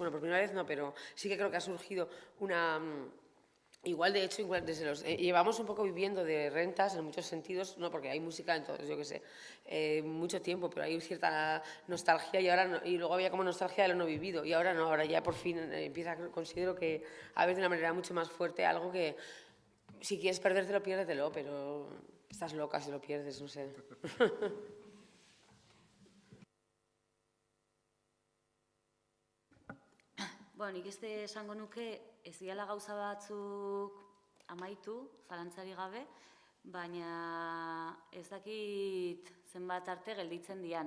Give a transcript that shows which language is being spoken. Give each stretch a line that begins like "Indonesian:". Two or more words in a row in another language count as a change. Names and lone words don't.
Spanish: Bueno, por primera vez no, pero sí que creo que ha surgido una... Igual, de hecho, llevamos un poco viviendo de rentas en muchos sentidos, no porque hay música, entonces yo qué sé, mucho tiempo, pero hay cierta nostalgia y ahora y luego había como nostalgia de lo no vivido y ahora no, ahora ya por fin considero que a veces de una manera mucho más fuerte algo que si quieres perdértelo, piérdetelo, pero estás loca si lo pierdes, no sé.
Basque: Bueno, nik esango nuke ez diala gauza batzuk amaitu, zalantzari gabe, baina ez dakit zenbat arte gelditzen dian.